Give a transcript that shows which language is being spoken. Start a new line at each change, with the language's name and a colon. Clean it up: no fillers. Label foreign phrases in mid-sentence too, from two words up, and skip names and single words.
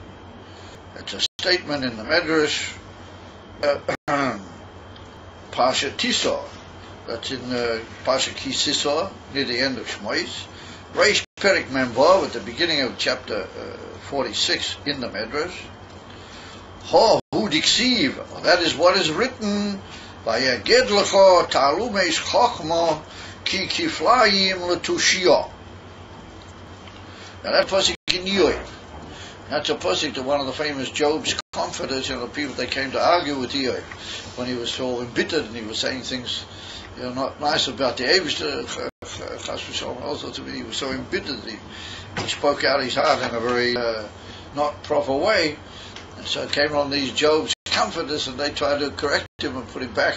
English: It's a statement in the Medrash, Pasha Tisor, that's in Pasha Kisisor, near the end of Shmois.
Hebrew: ריש פרק מם וו,
English: at the beginning of chapter 46 in the Medrash.
Aramaic: הא הוא דכתיב,
English: that is what is written.
Hebrew: ויגד לך תעלמות חכמה כי כפלים לתושיה.
English: Now that pasuk in Yoav. That's a pasuk to one of the famous Job's comforters, the people that came to argue with Yoav when he was so embittered and he was saying things not nice about the Eivishter. Also to me, he was so embittered that he spoke out his heart in a very not proper way, and so it came on these Job's comforters and they tried to correct him and put him back.